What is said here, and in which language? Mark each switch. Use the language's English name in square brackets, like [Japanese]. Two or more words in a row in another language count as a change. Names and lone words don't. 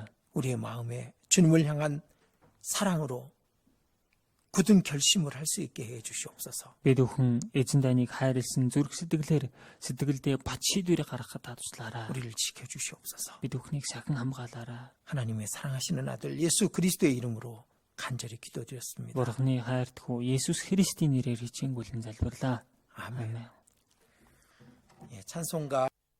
[Korean] 우리의 마음에 주님을 향한 사랑으로 굳은 결심을 할 수 있게 해 주시옵소서. [Mongolian] Бид бүхэн эзэн таныг хайрлсан зүрх сэтгэлээр сэтгэлдээ бат шийдвэрийг гаргахад та туслаарай. [Korean] 우리를 지켜 주시옵소서. [Mongolian] Бид бүхнийг сахин хамгаалаарай. [Korean] 하나님의 사랑하시는 아들 예수 그리스도의 이름으로 간절히 기도드렸습니다. [Mongolian] Бурхны хайртхүү Есүс Христийн нэрээр хичээнгүйлэн залбирлаа. [Korean] 아멘. 아멘. 예, 찬송가